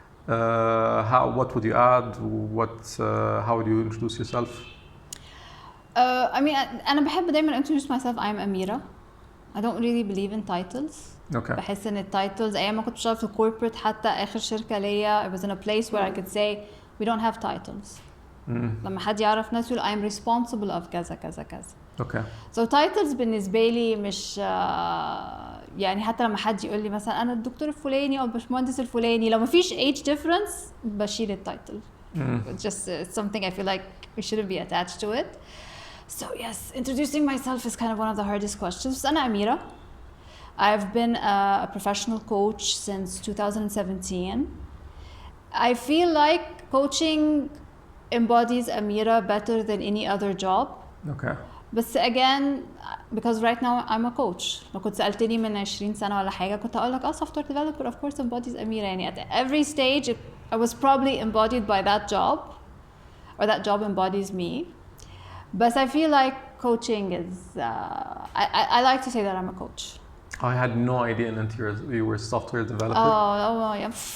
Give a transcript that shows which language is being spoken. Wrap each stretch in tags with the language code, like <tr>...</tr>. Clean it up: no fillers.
<en>What would you add? How would you introduce yourself? I mean,</en> <ar>أنا بحب دايما</ar> <en>introduce myself. I'm Amira. I don't really believe in titles. Okay.</en> <ar>بحس إن التايتلز أيام ما كنت بشتغل في corporate حتى آخر شركة ليا</ar> <en>I was in a place where I could say we don't have titles.</en> <ar>لما حد يعرف ناس يقول</ar> <en>I'm responsible of</en> <ar>كذا كذا كذا.</ar> <en>Okay.</en> <ar>So titles بالنسبة لي مش يعني حتى لما حد يقول لي مثلا أنا الدكتور الفلاني أو الباشمهندس الفلاني، لو ما فيش</ar> <en>age difference</en> <ar>بشيل التايتل.</ar> <en>It's just it's something I feel like we shouldn't be attached to it. So yes, introducing myself is kind of one of the hardest questions.</en> <ar>أنا أميرة.</ar> <en>I've been a professional coach since 2017. I feel like coaching embodies Amira better than any other job. Okay. But again, because right now I'm a coach.</en> <ar>لو كنت سألتني من 20 سنة ولا حاجة كنت أقول لك</ar> <en>software developer of course embodies Amira. يعني at every stage I was probably embodied by that job, or that job embodies me. But I feel like coaching is, I like to say that I'm a coach. I had no idea that you were a software developer. Oh yeah.</en>